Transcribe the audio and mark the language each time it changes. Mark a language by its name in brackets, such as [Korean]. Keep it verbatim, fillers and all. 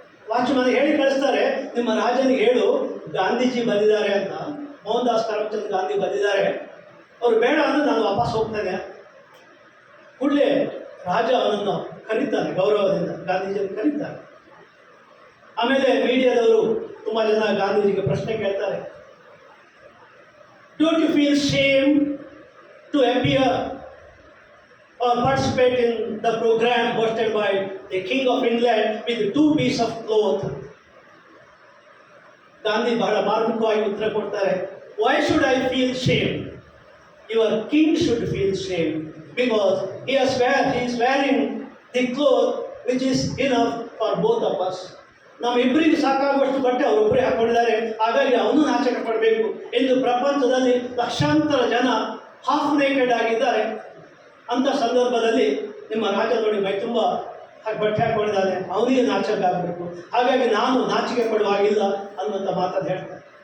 [Kannada] Watchman ಹೇಳಿ ಕಳಿಸ್ತಾರೆ, ನಿಮ್ಮ ರಾಜನಿಗೆ ಹೇಳು ಗಾಂಧೀಜಿ ಬಂದಿದ್ದಾರೆ ಅಂತ, ಮೋಹನ್ ದಾಸ್ ಕರಮ್ಚಂದ್ ಗಾಂಧಿ ಬಂದಿದ್ದಾರೆ, ಅವರು ಬೇಡ ಅಂದರೆ ನಾನು ವಾಪಸ್ ಹೋಗ್ತೇನೆ. ಕೂಡಲೇ ರಾಜ ಅವನನ್ನು ಕರೀತಾನೆ, ಗೌರವದಿಂದ ಗಾಂಧೀಜಿಯನ್ನು ಕರೀತಾರೆ. ಆಮೇಲೆ ಮೀಡಿಯಾದವರು ತುಂಬ ಜನ ಗಾಂಧೀಜಿಗೆ ಪ್ರಶ್ನೆ ಕೇಳ್ತಾರೆ, [English] Don't you feel shame to appear or participate in the program hosted by the King of England with two pieces of cloth? Gandhi [Kannada] ಬಹಳ ಮಾರ್ಮಿಕವಾಗಿ ಉತ್ತರ ಕೊಡ್ತಾರೆ, [English] why should I feel shame? Your king should feel shame because he is wearing, he is wearing the cloth which is enough for both of us. [Kannada] ನಮ್ಮಿಬ್ಬರಿಗೆ ಸಾಕಾಗುವಷ್ಟು ಬಟ್ಟೆ ಅವರೊಬ್ಬರೇ ಹಾಕೊಂಡಿದ್ದಾರೆ, ಹಾಗಾಗಿ ಅವನು ನಾಚಿಕೆ ಪಡಬೇಕು. ಇಂದು ಪ್ರಪಂಚದಲ್ಲಿ ಲಕ್ಷಾಂತರ ಜನ ಹಾಫ್ ನೇಕೆಡ್ ಆಗಿದ್ದಾರೆ. ಅಂಥ ಸಂದರ್ಭದಲ್ಲಿ ನಿಮ್ಮ ರಾಜ ನೋಡಿ ಮೈ ತುಂಬ ಬಟ್ಟೆ ಹಾಕೊಂಡಿದ್ದಾನೆ, ಅವನಿಗೆ ನಾಚಿಕೆ ಆಗಬೇಕು, ಹಾಗಾಗಿ ನಾನು ನಾಚಿಕೆ ಪಡುವಾಗಿಲ್ಲ ಅನ್ನುವಂಥ ಮಾತನ್ನು ಹೇಳ್ತಾರೆ.